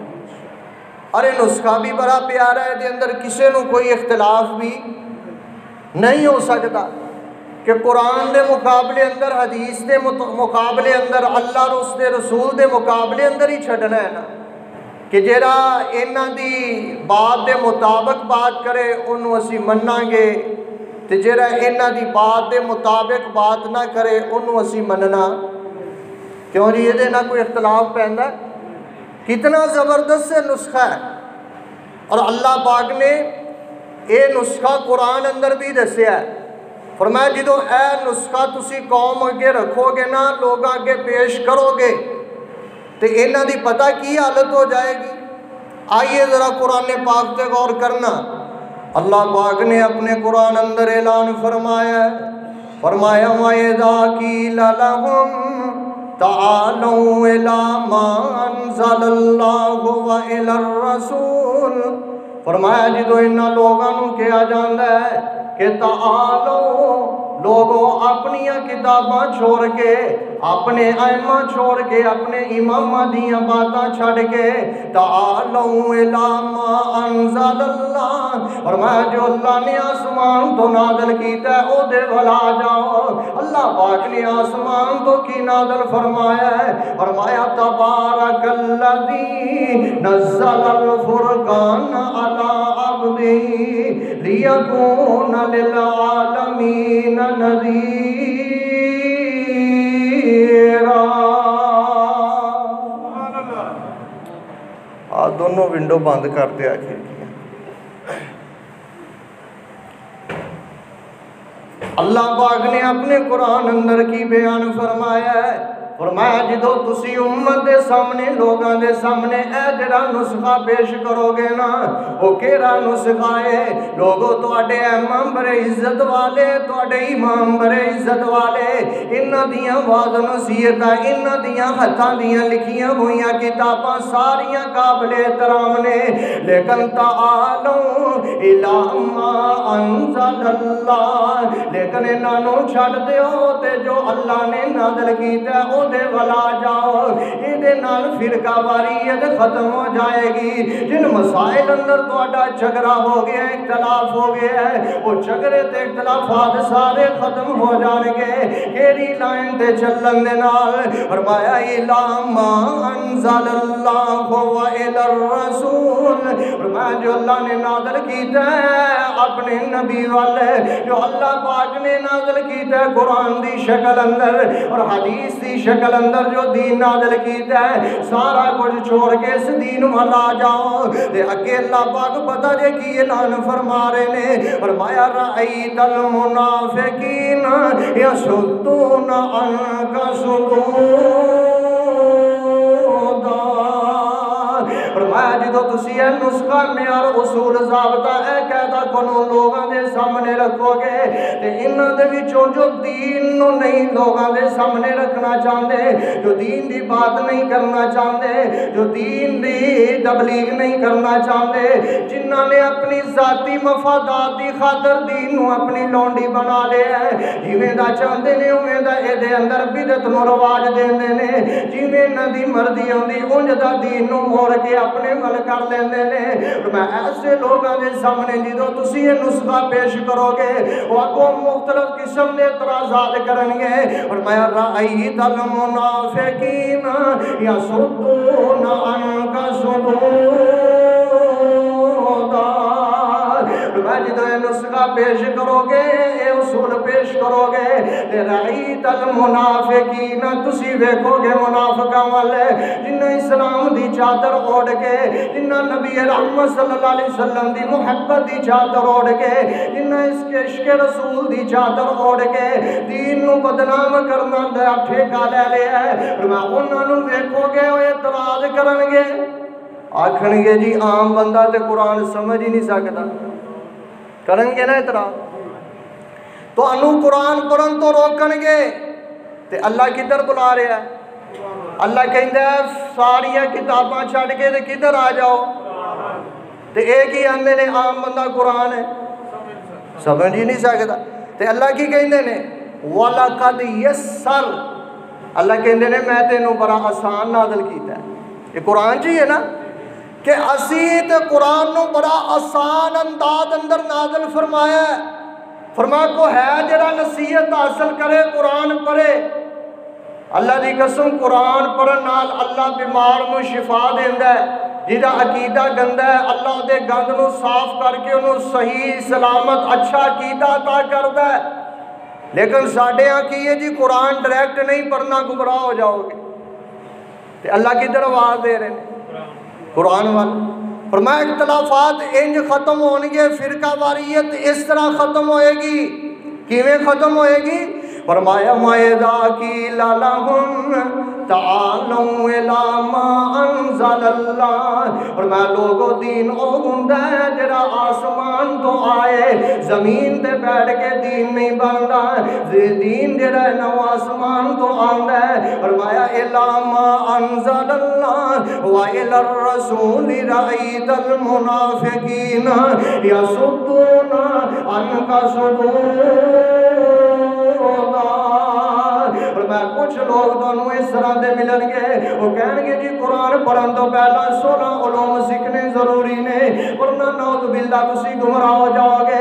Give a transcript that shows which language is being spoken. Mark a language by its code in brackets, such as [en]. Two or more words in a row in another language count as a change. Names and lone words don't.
[pa] اور یہ نسخہ بھی بڑا پیارا ہے، دے اندر کسے نو کوئی اختلاف بھی نہیں ہو سکتا کہ قرآن دے مقابلے اندر، حدیث دے مقابلے اندر، اللہ اور اس دے رسول دے مقابلے اندر ہی چھڑنا ہے نا، کہ جیڑا انہاں دی بات دے مطابق بات کرے انہوں اسی مننا گے، تے جیڑا انہاں دی بات دے مطابق بات نہ کرے انہوں اسی مننا کیوں جی؟ یہ نہ کوئی اختلاف پہندا ہے۔ کتنا زبردست سے نسخہ ہے، اور اللہ پاک نے اے نسخہ قرآن اندر بھی دسیا ہے۔ فرمایا جدو اے نسخہ تسی قوم اگے رکھو گے نا، لوگ آگے پیش کرو گے تو انہاں دی پتہ کی حالت ہو جائے گی۔ آئیے ذرا قرآن پاک تے غور کرنا۔ اللہ پاک نے اپنے قرآن اندر اعلان فرمایا ہے، فرمایا [ar] وَإِذَا قِيلَ لَهُمْ تعالوا إِلَى مَا أَنزَلَ اللَّهُ وَإِلَى الرَّسُولِ، [pa] فرمایا جدو انہاں لوگوں کیا جاندہ ہے کہ تعالو، لوگوں اپنی کتاباں چھوڑ کے، اپنے ائمہ چھوڑ کے، اپنے امامہ دیاں باتاں چھڑ کے، [ar] تعالو الی ما انزل اللہ، [pa] فرمایا جو اللہ نے آسمان تو نازل کیتا ہے او دے ولا جاؤ۔ اللہ پاک نے آسمان تو کی نازل فرمایا ہے، فرمایا [ar] تبارک الذی نزل الفرقان علی عبدہ لیکون للعالمین نذیرا۔ [pa] دونوں ونڈو بند کر دیا کھڑکیاں۔ اللہ پاک نے اپنے قرآن اندر کی بیان فرمایا ہے، فرمایا جدو تسی امت دے سامنے، لوگاں دے سامنے اے جڑا نسخہ پیش کرو گے نا، وہ کیڑا نسخہ ہے؟ لوگوں تواڈے امام بڑے عزت والے، تواڈے امام بڑے عزت والے، انہاں دیاں واز نصیحتاں، انہاں دیاں ہتھاں دیاں لکھیاں ہوئیاں کتاباں ساریاں قابل احترام نے، لیکن [ar] تعالوا الی ما انزل اللہ، [pa] لیکن انہاں نو چھڈ دیو تے جو اللہ نے نازل کیتا ہے دے ولا جاؤ۔ یہ دے نال فرقہ واریت ختم ہو جائے گی۔ جن مسائل اندر تواڈا جھگڑا ہو گیا ہے، اختلاف ہو گیا ہے، وہ جھگڑے تے اختلافات سارے ختم ہو جان گے۔ کیڑی لائن تے چلن دے نال؟ [ar] فرمایا اِلَى مَا أَنزَلَ اللَّهُ وَإِلَى الرَّسُولِ، [pa] فرمایا جو اللہ نے نازل کیتا ہے اپنے نبی والے، جو اللہ پاک نے نازل کیتا ہے قرآن دی شکل اندر اور حدیث دی شکل اندر، جو دین نازل کیتا ہے سارا کچھ چھوڑ کے اس دین والا جاؤ۔ دے اگے اللہ پاک پتہ جے کی اعلان فرما رہے نے، فرمایا [ar] رأیت المنافقین یصدون عنک صدودا، [pa] فرمایا جدو تسی اے نسخہ معیار اصول ضابطہ اے قاعدہ کنو لوگاں دے سامنے رکھو گے تے انہاں دے وچوں جو دین نو نہیں لوگاں دے سامنے رکھنا چاہندے، جو دین دی بات نہیں کرنا چاہندے، جو دین دی تبلیغ نہیں کرنا چاہندے، جنہاں نے اپنی ذاتی مفادات دی خاطر دین نو اپنی لونڈی بنا لیا ہے، جویں دا چاہندے نے اویں دا اے دے اندر بدعت نو رواج دیندے نے، جویں انہاں دی مرضی ہوندی اونج دا دین نو موڑ کے اپنے مل کر لیندے نے۔ میں ایسے لوگاں دے سامنے جدو تسی یہ نسخہ پیش کرو گے وہ کو مختلف قسم دے اعتراضات کرن گے، اور میں [ar] رأیت المنافقین یصدون عنک صدودا، [pa] میں جدو یہ نسخہ پیش کرو گے، یہ اصول پیش کرو گے، [ar] رأیت المنافقین [pa] تسی ویکھو گے منافقاں والے جنہاں اسلام دی چادر اوڑھ کے، جنہاں نبی رحمت [ar] صلی اللہ علیہ وسلم [pa] دی محبت دی چادر اوڑھ کے، جنہاں اس کے عشق رسول دی چادر اوڑھ کے دین نو بدنام کرنا دا ٹھیکہ لے لیا ہے، اور میں انہاں نو ویکھو گے وہ اعتراض کرن گے، آکھن گے جی عام بندہ تے قرآن سمجھ ہی نہیں سکتا، کرن گے نا اعتراض؟ تو انو قرآن پڑھن تو روکن گے تے اللہ کدھر بلا رہا ہے؟ اللہ کہندا ہے ساریاں کتاباں چھڈ کے تے کدھر آ جاؤ، تے ایک ہی آندے نے عام بندہ قرآن ہے سمجھ ہی نہیں سکتا، تے اللہ کی کہندے نے [ar] وَلَقَدْ يَسَّرْ، [pa] اللہ کہندے نے میں تینوں بڑا آسان نازل کیتا ہے۔ یہ قرآن جی ہے نا کہ اسی تے قرآن نو بڑا آسان انداز اندر نازل فرمایا ہے۔ فرمایا کو ہے جڑا نصیحت حاصل کرے قرآن پڑھے، اللہ دی قسم قرآن پڑھن نال اللہ بیمار نو شفا دیندا ہے، جہاں عقیدہ گندا ہے اللہ دے گند نو صاف کر کے انہوں صحیح سلامت اچھا عقیدہ عطا کردا ہے۔ لیکن ساڈے ہاں کی ہے جی قرآن ڈائریکٹ نہیں پڑھنا گمراہ ہو جاؤ گے، تے اللہ کدھر آواز دے رہے ہیں؟ قرآن والا فرمایا اختلافات انج ختم ہون گے، فرقہ واریت اس طرح ختم ہوئے گی، کیویں ختم ہوئے گی؟ [ar] فرمایا وَإِذَا قِيلَ لَهُمْ تَعَالَوْا إِلَىٰ مَا أَنزَلَ اللَّهُ، [pa] فرمایا لوگو دین او ہوندا ہے جڑا آسمان تو آئے، زمین تے بیٹھ کے دین نہیں بندا، دین جڑا ہے نا آسمان تو آندا ہے۔ [ar] فرمایا إِلَىٰ مَا أَنزَلَ اللَّهُ وَإِلَى الرَّسُولِ رَأَيْتَ الْمُنَافِقِينَ يَصُدُّونَ عَنْكَ صُدُودًا، [pa] فرمایا کچھ لوگ دونوں اس طرح دے ملن گے، وہ کہیں گے جی قرآن پڑھن تو پہلا 16 علوم سیکھنے ضروری نے، ورنہ [ar] نعوذ باللہ [pa] تسی گمراہ ہو جاؤ گے۔